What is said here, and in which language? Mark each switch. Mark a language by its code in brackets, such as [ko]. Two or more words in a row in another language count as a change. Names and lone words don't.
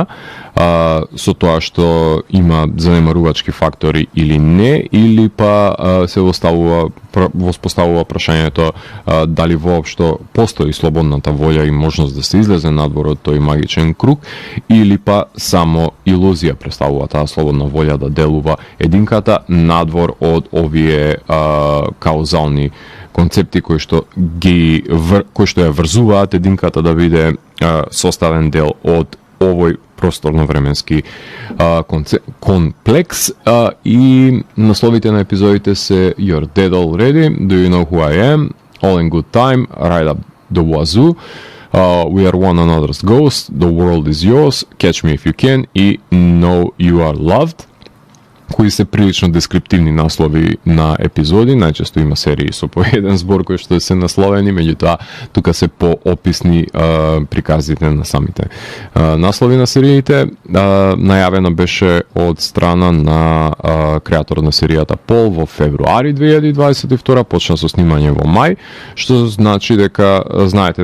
[mk] со тоа што има занемарувачки фактори или не, или па се воспоставува прашањето дали воопшто постои слободната волја и можност да се излезе надвор од тој магичен круг, или па само илузија представува таа слободна волја да делува единката надвор од овие каузални концепти кои што ја врзуваат единката да биде составен дел од овој просторно-временски комплекс и насловите на епизодите се You're Dead Already, Do You Know Who I Am, All in Good Time, Right Up the Wazoo, We Are One Another's Ghost, The World Is Yours, Catch Me If You Can и Know You Are Loved, кои се прилично дескриптивни наслови на епизоди. Најчесто има серии со по еден збор кои што се насловени, меѓутоа тука се поописни приказите на самите наслови на сериите. Најавено беше од страна на креатор на серијата Пол во февруари 2022, почна со снимање во мај, што значи дека знаете